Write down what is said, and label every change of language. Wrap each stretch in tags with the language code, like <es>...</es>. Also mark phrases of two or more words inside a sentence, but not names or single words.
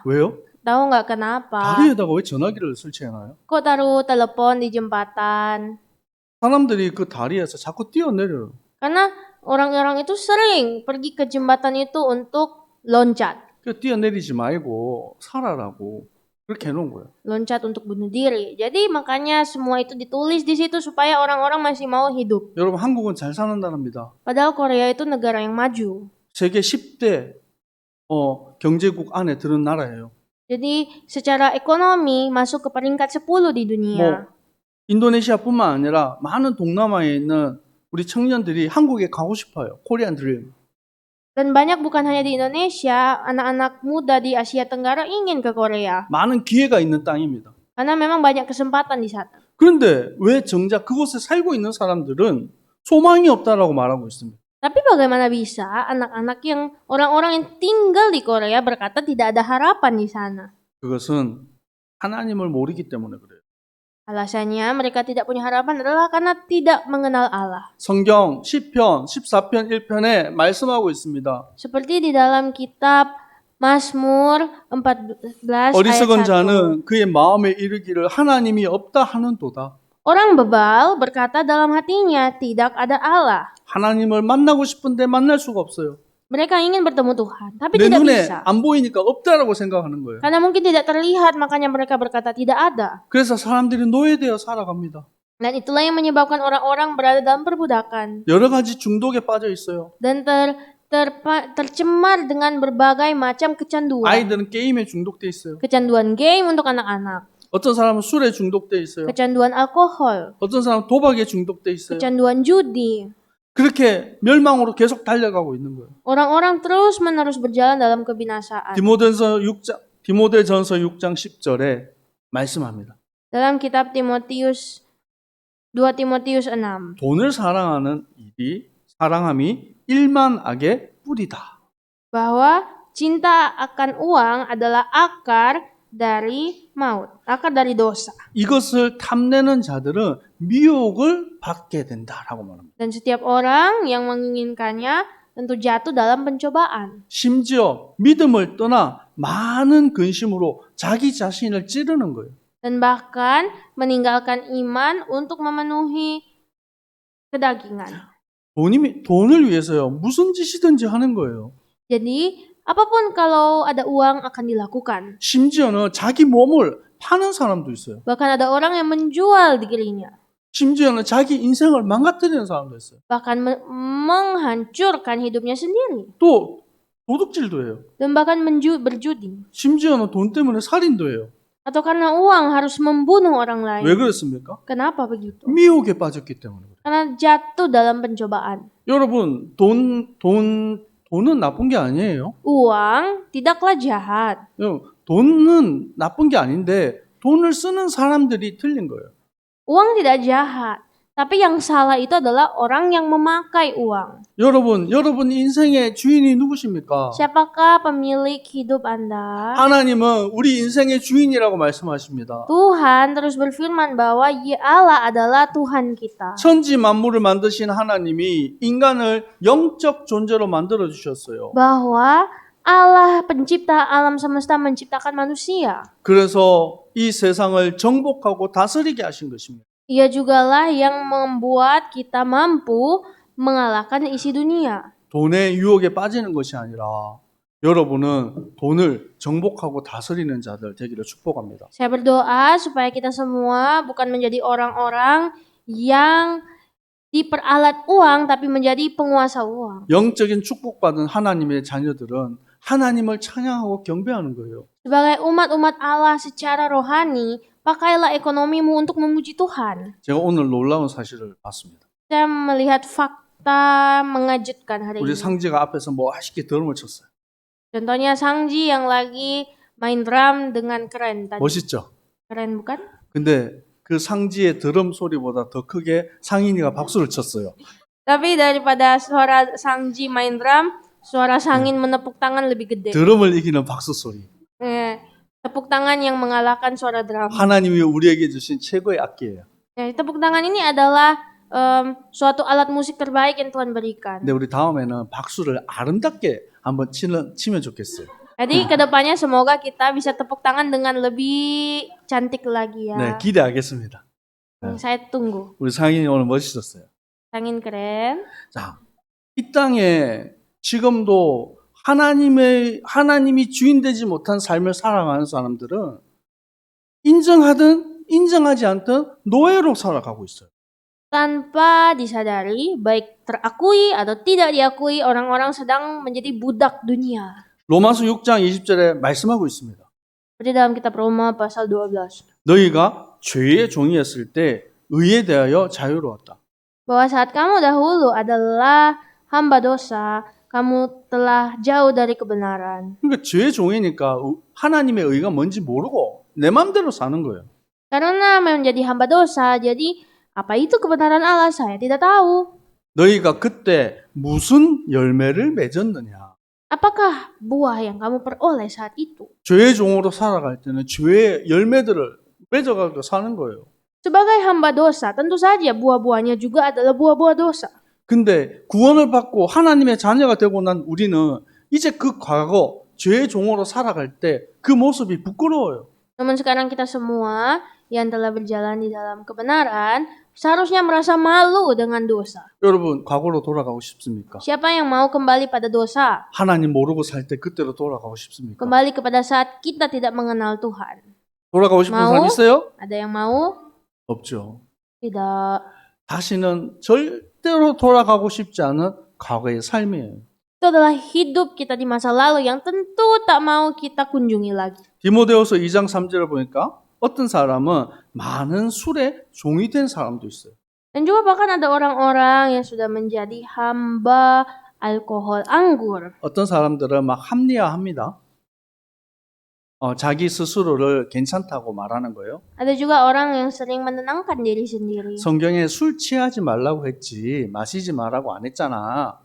<ko>왜요?</ko> <id>Tahu nggak kenapa?</id> <ko>다리에다가 왜 전화기를 설치해놔요?</ko> <id>Kok taruh telepon di jembatan?</id> <ko>사람들이 그 다리에서 자꾸 뛰어내려요.</ko> <id>Karena orang-orang itu sering pergi ke jembatan itu untuk loncat.</id> <ko>그 뛰어내리지 말고 살아라고 그렇게 해놓은 거예요.</ko> <id>Loncat untuk bunuh diri. Jadi makanya semua itu ditulis di situ supaya orang-orang masih mau hidup.</id> <ko>여러분 한국은 잘 사는 나라입니다.</ko> <id>Padahal Korea itu negara yang maju.</id> <ko>세계 10대 경제국 안에 드는 나라예요.</ko> <id>Jadi secara ekonomi masuk ke peringkat 10 di dunia.</id> <ko>인도네시아뿐만 아니라 많은 동남아에 있는 우리 청년들이 한국에 가고 싶어요.</ko> <en>Korean dream.</en> <id>Dan banyak bukan hanya di Indonesia, anak-anak muda di Asia Tenggara ingin ke Korea.</id> <ko>많은 기회가 있는 땅입니다.</ko> <id>Karena memang banyak kesempatan di sana.</id> <ko>그런데 왜 정작 그곳에 살고 있는 사람들은 소망이 없다라고 말하고 있습니다.</ko> <id>Tapi bagaimana bisa anak-anak yang orang-orang yang tinggal di Korea berkata tidak ada harapan di sana?</id> <ko>그것은 하나님을 모르기 때문에 그래요.</ko> <id>Alasannya mereka tidak punya harapan adalah karena tidak mengenal Allah.</id> <ko>성경 10편, 14편, 1편에 말씀하고 있습니다.</ko> <id>Seperti di dalam kitab Mazmur 14</id> <ko>어리석은</ko> <id>ayat 1.</id> <ko>자는 그의 마음에 이르기를 하나님이 없다 하는도다.</ko> <id>Orang bebal berkata dalam hatinya tidak ada Allah.</id> <ko>하나님을 만나고 싶은데 만날 수가 없어요.</ko> <id>Mereka ingin bertemu Tuhan, tapi</id> <ko>내</ko> <id>tidak</id> <ko>눈에</ko> <id>bisa.</id> <ko>안 보이니까 없다라고 생각하는 거예요.</ko> <id>Karena mungkin tidak terlihat, makanya mereka berkata tidak ada.</id> <ko>그래서 사람들이 노예되어 살아갑니다.</ko> <id>Dan itulah yang menyebabkan orang-orang berada dalam perbudakan.</id> <ko>여러 가지 중독에 빠져 있어요.</ko> <id>Dan tercemar dengan berbagai macam kecanduan.</id> <ko>아이들은 게임에 중독돼 있어요.</ko> <id>Kecanduan game untuk anak-anak.</id> <ko>어떤 사람은 술에 중독돼 있어요.</ko> <id>Kecanduan alkohol.</id> <ko>어떤 사람은 도박에 중독돼 있어요.</ko> <id>Kecanduan judi.</id> <ko>그렇게 멸망으로 계속 달려가고 있는 거예요.</ko> <id>Orang-orang terus-menerus berjalan dalam kebinasaan.</id> <ko>디모데전서 6장 10절에 말씀합니다.</ko> <id>Dalam kitab 2 Timotius 6.</id> <ko>돈을 사랑하는 사랑함이 일만 악의 뿌리다.</ko> <id>Bahwa cinta akan uang adalah akar dari maut, akar dari dosa.</id> <ko>이것을 탐내는 자들은 미혹을 받게 된다라고 말합니다.</ko> <id>Dan setiap orang yang menginginkannya tentu jatuh dalam pencobaan.</id> <ko>심지어 믿음을 떠나 많은 근심으로 자기 자신을 찌르는 거예요.</ko> <id>Dan bahkan meninggalkan iman untuk memenuhi kedagingan.</id> <ko>돈을 위해서요. 무슨 짓이든지 하는 거예요.</ko> <id>Jadi, apapun kalau ada uang akan dilakukan.</id> <ko>심지어는 자기 몸을 파는 사람도 있어요.</ko> <id>Bahkan ada orang yang menjual dirinya.</id> <ko>심지어는 자기 인생을 망가뜨리는 사람도 있어요.</ko> <id>Bahkan menghancurkan hidupnya sendiri.</id> <ko>또 도둑질도 해요.</ko> <id>Dan bahkan berjudi.</id> <ko>심지어는 돈 때문에 살인도 해요.</ko> <id>Atau karena uang harus membunuh orang lain.</id> <ko>왜 그랬습니까?</ko> <id>Kenapa begitu?</id> <ko>미혹에 빠졌기 때문에 그래요.</ko> <id>Karena jatuh dalam pencobaan.</id> <ko>여러분, 돈은 나쁜 게 아니에요.</ko> <id>Uang tidaklah jahat.</id> <ko>돈은 나쁜 게 아닌데 돈을 쓰는 사람들이 틀린 거예요.</ko> <id>Uang tidak jahat. Tapi yang salah itu adalah orang yang memakai uang.</id> <ko>여러분 인생의 주인이 누구십니까?</ko> <id>Siapakah pemilik hidup Anda?</id> <ko>하나님은 우리 인생의 주인이라고 말씀하십니다.</ko> <id>Tuhan terus berfirman bahwa Allah adalah Tuhan kita.</id> <ko>천지 만물을 만드신 하나님이 인간을 영적 존재로 만들어 주셨어요.</ko> <id>Bahwa Allah pencipta alam semesta menciptakan manusia.</id> <ko>그래서 이 세상을 정복하고 다스리게 하신 것입니다.</ko> <id>Ia jugalah yang membuat kita mampu mengalahkan isi dunia.</id> <ko>돈의 유혹에 빠지는 것이 아니라 여러분은 돈을 정복하고 다스리는 자들 되기를 축복합니다.</ko> <id>Saya berdoa supaya kita semua bukan menjadi orang-orang yang diperalat uang tapi menjadi penguasa uang.</id> <ko>영적인 축복받은 하나님의 자녀들은 하나님을 찬양하고 경배하는 거예요.</ko> <id>Sebagai umat-umat Allah secara rohani, pakailah ekonomimu untuk memuji Tuhan.</id> <ko>제가 오늘 놀라운 사실을 봤습니다.</ko> <id>Saya melihat fakta mengejutkan hari</id> <ko>우리</ko> <id>ini.</id> <ko>상지가 앞에서 멋있게 드럼을 쳤어요.</ko> <id>Contohnya Sangji yang lagi main drum dengan keren tadi.</id> <ko>멋있죠?</ko> <id>Keren bukan?</id> <ko>근데 그 상지의 드럼 소리보다 더 크게 상인이가 박수를 쳤어요.</ko> <id>Tapi daripada suara Sangji main drum, suara Sangin menepuk tangan lebih gede.</id> <ko>드럼을 이기는 박수 소리.</ko> <id>Tepuk tangan yang mengalahkan suara drum.</id> <ko>하나님이 우리에게 주신 최고의 악기예요.</ko> <id>Tepuk tangan ini adalah suatu alat musik terbaik yang Tuhan berikan.</id> <ko>근데 우리 다음에는 박수를 아름답게 한번 치면 좋겠어요.</ko> <id>Jadi kedepannya semoga kita bisa tepuk tangan dengan lebih cantik lagi ya.</id> <ko>네, 기대하겠습니다.</ko> <id>Saya tunggu.</id> <ko>우리 상인이 오늘 멋있었어요.</ko> <id>Sangin keren.</id> <ko>자, 이 땅에 지금도 하나님이 주인 되지 못한 삶을 살아가는 사람들은 인정하든 인정하지 않든 노예로 살아가고 있어요.</ko> <id>Tanpa disadari, baik terakui atau tidak diakui, orang-orang sedang menjadi budak dunia.</id> <ko>로마서 6장 20절에 말씀하고 있습니다.</ko> <id>Seperti dalam kitab Roma pasal 12.</id> <ko>너희가 죄의 종이었을 때 의에 대하여 자유로웠다.</ko> <id>Bahwa saat kamu dahulu adalah hamba dosa, kamu telah jauh dari kebenaran.</id> <ko>그러니까 죄의 종이니까 하나님의 의가 뭔지 모르고 내 마음대로 사는 거예요.</ko> <id>Karena menjadi hamba dosa, jadi apa itu kebenaran Allah? Saya tidak tahu.</id> <ko>너희가 그때 무슨 열매를 맺었느냐?</ko> <id>Apakah buah yang kamu peroleh saat itu?</id> <ko>죄의 종으로 살아갈 때는 죄의 열매들을 맺어가지고 사는 거예요.</ko> <id>Sebagai hamba dosa, tentu saja buah-buahnya juga adalah buah-buah dosa.</id> <ko>근데 구원을 받고 하나님의 자녀가 되고 난 우리는 이제 그 과거 죄의 종으로 살아갈 때 그 모습이 부끄러워요.</ko> <id>Namun sekarang kita semua yang telah berjalan di dalam kebenaran seharusnya merasa malu dengan dosa.</id> <ko>여러분 과거로 돌아가고 싶습니까?</ko> <id>Siapa yang mau kembali pada dosa?</id> <ko>하나님 모르고 살 때 그때로 돌아가고 싶습니까?</ko> <id>Kembali kepada saat kita tidak mengenal Tuhan.</id> <ko>돌아가고 싶은 사람 있어요?</ko> <id>Ada yang mau?</id> <ko>없죠.</ko> <id>Tidak.</id> <ko>다시는 절대로 돌아가고 싶지 않은 과거의 삶이에요.</ko> <id>Itu adalah hidup kita di masa lalu yang tentu tak mau kita kunjungi lagi.</id> <ko>디모데후서 2장 3절을 보니까 어떤 사람은 많은 술에 종이 된 사람도 있어요.</ko> <id>Dan juga bahkan ada orang-orang yang sudah menjadi hamba alkohol anggur.</id> <ko>어떤 사람들은 막 합리화합니다. 자기 스스로를 괜찮다고 말하는 거예요.</ko> <id>Ada juga orang yang sering menenangkan diri sendiri.</id> <ko>성경에 술 취하지 말라고 했지 마시지 말라고 안 했잖아.</ko>